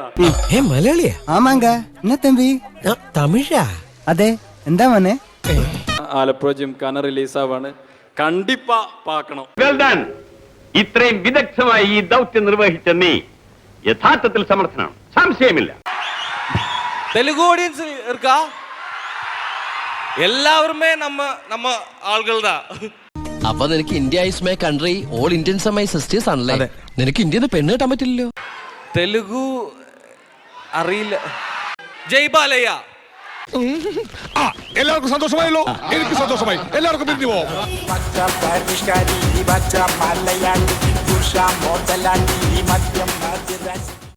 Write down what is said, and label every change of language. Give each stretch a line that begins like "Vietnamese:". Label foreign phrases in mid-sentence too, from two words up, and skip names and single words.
Malayalam: മലയാളിയാ?
Tamil: ஆமாங்க என்னா தம்பி?
Malayalam: തമിഴാ? അതെ. എന്താ മോനെ? ആലപ്പുഴ ജിംഖാന റിലീസാവാണ്.
Tamil: கண்டிப்பா பாக்கணம்.
Malayalam: ഇത്രയും വിദഗ്ധമായി ഈ ദൗത്യം നിർവഹിച്ച നീ യഥാർത്ഥത്തിൽ സമർത്ഥനാണ്, സംശയമില്ല.
Tamil: தெலுங்கு ஆடியன்ஸ் இருக்கா? எல்லாருமே நம்ம ஆள்கள் தான்.
Malayalam: അപ്പൊ നിനക്ക്
English: India is my country, all Indians are my sisters
Malayalam: ആണല്ലേ? നിനക്ക് ഇന്ത്യയിൽ നിന്ന് പെണ്ണ് കിട്ടാൻ പറ്റില്ലല്ലോ. തെലുഗു അറിയില്ല. ജയ് ബാലയ്യ. എല്ലാവർക്കും സന്തോഷമായല്ലോ? എനിക്ക് സന്തോഷമായി. എല്ലാവർക്കും പിരിഞ്ഞു പോവാം.